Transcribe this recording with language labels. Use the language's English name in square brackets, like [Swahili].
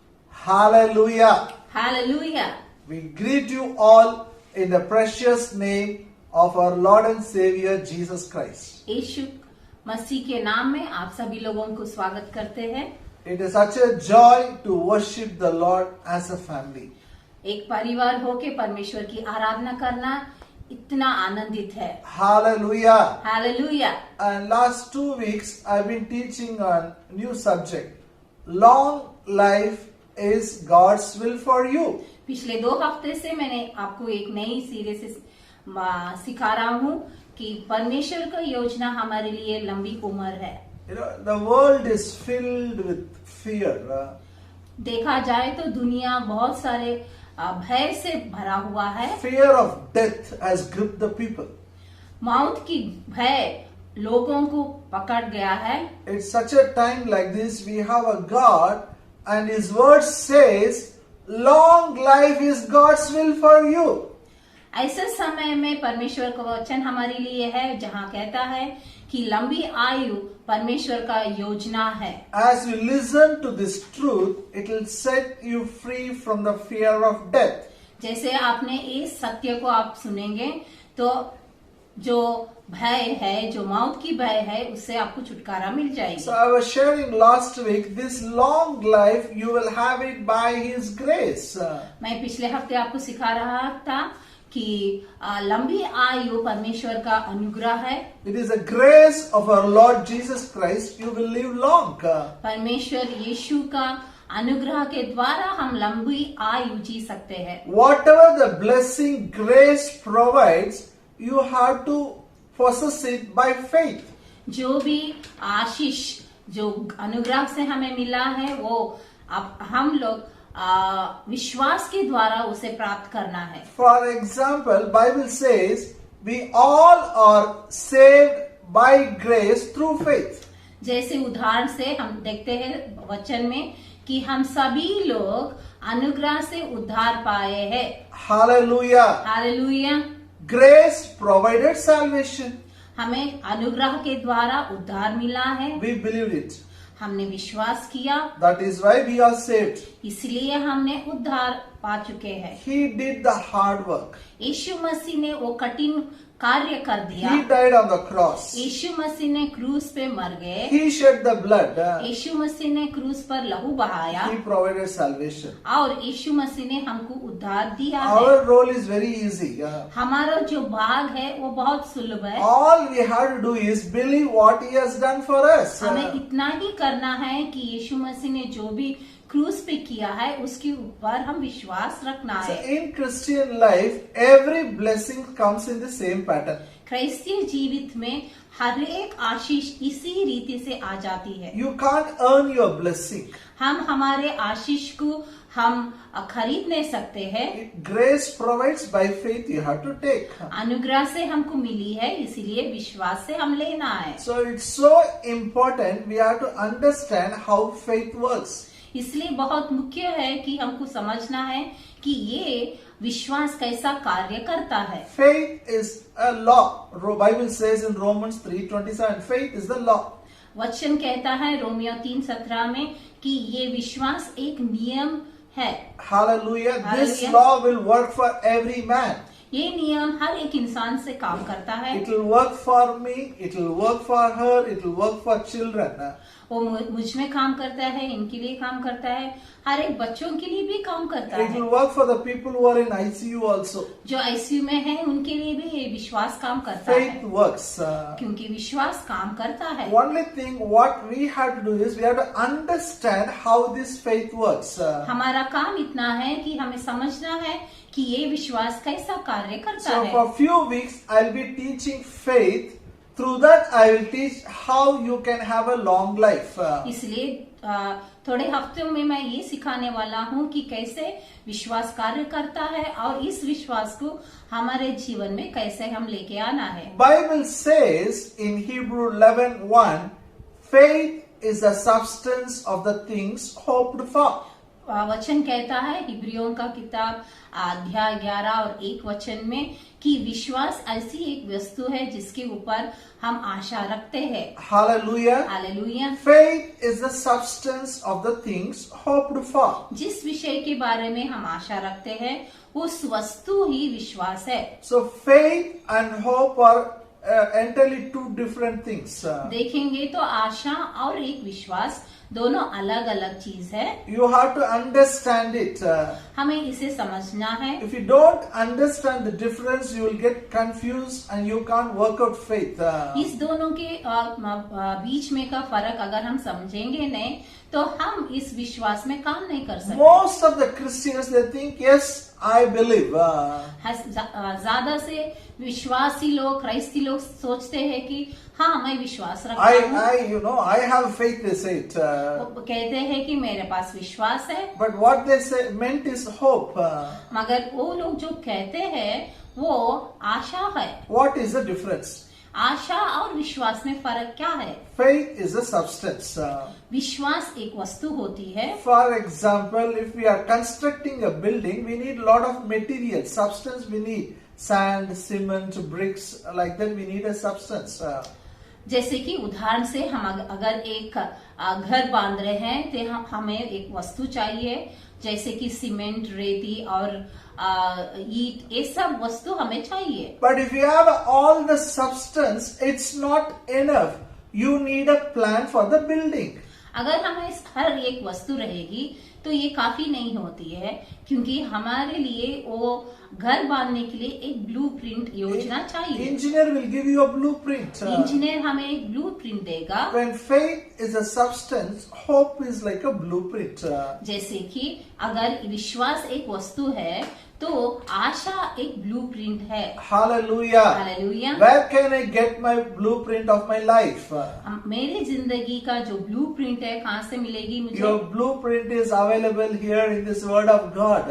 [English] Hallelujah. Hallelujah. We greet you all in the precious name of our Lord and Savior Jesus Christ. [Hindi] यीशु मसीह के नाम में आप सभी लोगों को स्वागत करते हैं। [English] It is such a joy to worship the Lord as a family. [Hindi] एक परिवार होके परमेश्वर की आराधना करना इतना आनंदित है। [English] Hallelujah. Hallelujah. And last 2 weeks I've been teaching on new subject. Long life is God's will for you. [Hindi] पिछले 2 हफ्ते से मैंने आपको एक नई सीरीज से सिखा रहा हूँ कि परमेश्वर का योजना हमारे लिए लंबी उम्र है। [English] You know, the world is filled with fear. [Hindi] देखा जाए तो दुनिया बहुत सारे भय से भरा हुआ है। [English] Fear of death has gripped the people. [Hindi] मौत की भय लोगों को पकड़ गया है। [English] It's such a time like this we have a God and His word says long life is God's will for you. [Hindi] ऐसे समय में परमेश्वर का वचन हमारे लिए है जहाँ कहता है कि लंबी आयु परमेश्वर का योजना है। [English] As you listen to this truth, it will set you free from the fear of death. [Hindi] जैसे आपने इस सत्य को आप सुनेंगे तो जो भय है, जो मौत की भय है, उससे आपको छुटकारा मिल जाएगी। [English] So I was sharing last week, this long life you will have it by His grace. [Hindi] मैं पिछले हफ्ते आपको सिखा रहा था कि लंबी आयु परमेश्वर का अनुग्रह है। [English] It is the grace of our Lord Jesus Christ you will live long. [Hindi] परमेश्वर यीशु का अनुग्रह के द्वारा हम लंबी आयु जी सकते हैं। [English] Whatever the blessing grace provides, you have to possess it by faith. [Hindi] जो भी आशीष जो अनुग्रह से हमें मिला है वो अब हम लोग विश्वास के द्वारा उसे प्राप्त करना है। [English] For example, Bible says we all are saved by grace through faith. [Hindi] जैसे उदाहरण से हम देखते हैं वचन में कि हम सभी लोग अनुग्रह से उद्धार पाए हैं। [English] Hallelujah. [Hindi] Hallelujah. [English] Grace provided salvation. [Hindi] हमें अनुग्रह के द्वारा उद्धार मिला है। [English] We believed it. [Hindi] हमने विश्वास किया, [English] That is why we are saved. [Hindi] इसलिए हमने उद्धार पा चुके हैं। [English] He did the hard work. [Hindi] यीशु मसीह ने वो कठिन कार्य कर दिया। [English] He died on the cross. [Hindi] यीशु मसीह ने क्रूस पे मर गए। [English] He shed the blood. [Hindi] यीशु मसीह ने क्रूस पर लहू बहाया [English] He provided salvation. [Hindi] और यीशु मसीह ने हमको उद्धार दिया है। [English] Our role is very easy. [Hindi] हमारा जो भाग है वो बहुत सुलभ है। [English] All we have to do is believe what He has done for us. [Hindi] हमें इतना ही करना है कि यीशु मसीह ने जो भी क्रूस पे किया है उसके ऊपर हम विश्वास रखना [English] So [Hindi] है। [English] in Christian life, every blessing comes in the same pattern. [Hindi] क्राइस्तीय जीवित में हर एक आशीष इसी रीति से आ जाती है। [English] You can't earn your blessing. [Hindi] हम हमारे आशीष को हम खरीद नहीं सकते हैं। [English] Grace provides by faith you have to take. [Hindi] अनुग्रह से हमको मिली है, इसीलिए विश्वास से हम लेना है। [English] So it's so important we have to understand how faith works. [Hindi] इसलिए बहुत मुख्य है कि हमको समझना है कि ये विश्वास कैसा कार्य करता है। [English] Faith is a law. Bible says in Romans 3:27, faith is the law. [Hindi] वचन कहता है रोमियो 3:17 में कि ये विश्वास एक नियम है। [English] Hallelujah. This Hallelujah. law will work for every man. [Hindi] ये नियम हर एक इंसान से काम करता है। [English] It will work for me, it will work for her, it will work for children. [Hindi] वो मुझ में काम करता है, इनके लिए काम करता है, हर एक बच्चों के लिए भी काम करता [English] It [Hindi] है। [English] will work for the people who are in ICU also. [Hindi] जो आईसीयू में है उनके लिए भी ये विश्वास काम करता [English] Faith [Hindi] है, [English] works. [Hindi] क्योंकि विश्वास काम करता है। [English] Only thing what we have to do is we have to understand how this faith works. [Hindi] हमारा काम इतना है कि हमें समझना है कि ये विश्वास कैसा कार्य करता [English] So [Hindi] है। [English] for few weeks I'll be teaching faith. Through that I will teach how you can have a long life. [Hindi] इसलिए थोड़े हफ्तों में मैं ये सिखाने वाला हूँ कि कैसे विश्वास कार्य करता है और इस विश्वास को हमारे जीवन में कैसे हम लेके आना है। [English] Bible says in Hebrew 11:1, faith is the substance of the things hoped for. [Hindi] वचन कहता है हिब्रियों का किताब अध्याय 11 और 1 वचन में कि विश्वास ऐसी एक वस्तु है जिसके ऊपर हम आशा रखते हैं। [English] Hallelujah. [Hindi] Hallelujah. [English] Faith is the substance of the things hoped for. [Hindi] जिस विषय के बारे में हम आशा रखते हैं उस वस्तु ही विश्वास है। [English] So faith and hope are entirely two different things. [Hindi] देखेंगे तो आशा और एक विश्वास दोनों अलग अलग चीज है। [English] You have to understand it. [Hindi] हमें इसे समझना है। [English] If you don't understand the difference, you will get confused and you can't work out faith. [Hindi] इस दोनों के बीच में का फर्क अगर हम समझेंगे नहीं तो हम इस विश्वास में काम नहीं कर सकते। [English] Most of the Christians, they think, yes, I believe. [Hindi] ज्यादा से विश्वासी लोग, क्राइस्ती लोग सोचते हैं कि हाँ मैं विश्वास रखता हूँ। [English] I have faith, they say it. [Hindi] वो कहते हैं कि मेरे पास विश्वास है, [English] But what they say meant is hope. [Hindi] मगर वो लोग जो कहते हैं वो आशा है। [English] What is the difference? [Hindi] आशा और विश्वास में फर्क क्या है? [English] Faith is a substance. [Hindi] विश्वास एक वस्तु होती है. [English] For example, if we are constructing a building, we need a lot of material, substance we need. Sand, cement, bricks, like that we need a substance. [Hindi] जैसे कि उदाहरण से हम अगर एक घर बांध रहे हैं तो हमें एक वस्तु चाहिए, जैसे कि सीमेंट, रेती और ईट, ये सब वस्तु हमें चाहिए. [English] But if you have all the substance, it's not enough. You need a plan for the building. [Hindi] अगर हमें हर एक वस्तु रहेगी तो ये काफी नहीं होती है, क्योंकि हमारे लिए वो घर बांधने के लिए एक ब्लूप्रिंट योजना चाहिए. [English] Engineer will give you a blueprint. [Hindi] Engineer हमें एक ब्लूप्रिंट देगा. [English] When faith is a substance, hope is like a blueprint. [Hindi] जैसे कि अगर विश्वास एक वस्तु है तो आशा एक ब्लूप्रिंट है. [English] Hallelujah. [Hindi] Hallelujah. [English] Where can I get my blueprint of my life? [Hindi] मेरी जिंदगी का जो ब्लूप्रिंट है कहाँ से मिलेगी मुझे? [English] Your blueprint is available here in this word of God.